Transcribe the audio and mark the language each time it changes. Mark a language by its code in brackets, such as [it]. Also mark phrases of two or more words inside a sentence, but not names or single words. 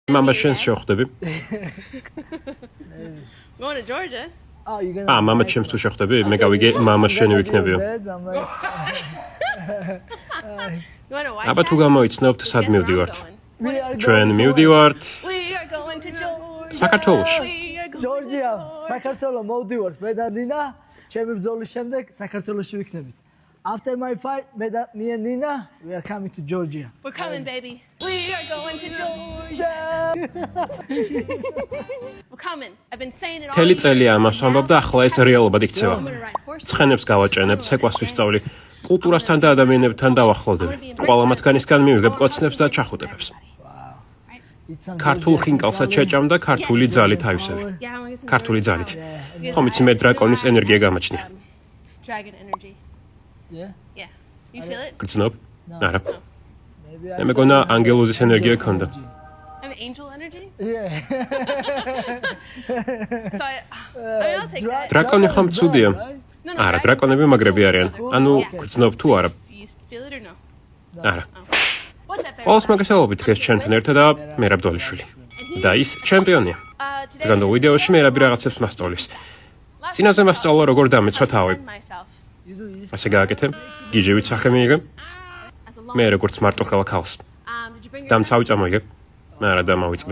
[ka] Mama შენს შევხვდები? [en] Going to Georgia. [ka] Mama ჩემს თუ შევხვდები? მე გავიგე mama შენი ვიქნებიო. აბა თუ გამოიცნობთ სად მივდივართ? ჩვენ მივდივართ საქართველოში. Georgia, საქართველო მოვდივართ მე და ნინა, ჩემი ბრძოლის შემდეგ საქართველოში ვიქნებით. [en] After my fight, me and Nina, we are coming to Georgia. We're coming, baby. We are going to Georgia. We're coming. I've been saying it all. [ka] თელი წელი ამას ვამბობ და ახლა ეს რეალობად იქცევა. ცხენებს გავაჭენებ, ცეკვას ვისწავლი, კულტურასთან და ადამიანებთან დავახლოვდები. ყველა მათგანისგან მივიღებ კოცნებს და ჩახუტებებს. ქართულ ხინკალსაც შეჭამ და ქართული ძალით ავისევი. ქართული ძალით. ხომ იცი მე დრაკონის ენერგია გამაჩნია. [en] Dragon energy. Yeah? Yeah. You feel it? [ka] გრძნობ? არა. მე მეგონა ანგელოზის ენერგია ქონდა. [en] I have angel energy? Yeah. So I'll take that. [ka] დრაკონი ხომ ცუდია? არა, დრაკონები მაგრები არიან. ანუ გრძნობ თუ არა? [en] You feel it or no? [ka] არა. [en] What's that, baby? [ka] ყოველს მოგესალმებით დღეს ჩემთან ერთად და მერაბ დოლიშვილი. და ის ჩემპიონია. დღევანდელ ვიდეოში მერაბი რაღაცებს მასწავლის. წინაზე მასწავლა როგორ დამეცვა თავი. ასე გააკეთე, გიჟევით სახე მიიღე. მე როგორც მარტო ხელა ქალს. დამცავი წამოიღე. არა დამავიწყდა.